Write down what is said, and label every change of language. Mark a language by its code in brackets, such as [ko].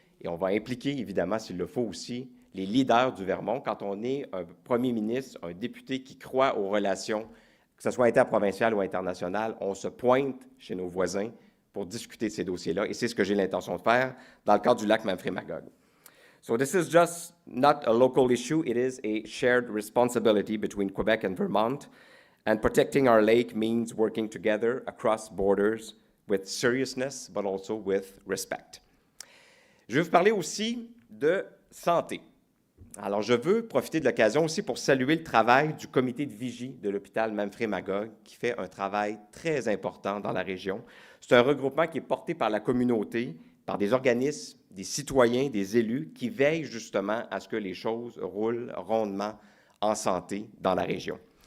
[fr] Et on va impliquer, évidemment, s'il le faut aussi, les leaders du Vermont. Quand on est un premier ministre, un député qui croit aux relations, que ce soit interprovinciales ou internationales, on se pointe chez nos voisins pour discuter de ces dossiers-là. Et c'est ce que j'ai l'intention de faire dans le cadre du lac Memphremagog. [en] So this is just not a local issue, it is a shared responsibility between Quebec and Vermont. And protecting our lake means working together across borders with seriousness, but also with respect. [fr] Je vais vous parler aussi de santé. Alors, je veux profiter de l'occasion aussi pour saluer le travail du comité de vigie de l'hôpital Memphremagog, qui fait un travail très important dans la région. C'est un regroupement qui est porté par la communauté, par des organismes, des citoyens, des élus, qui veillent justement à ce que les choses roulent rondement en santé dans la région.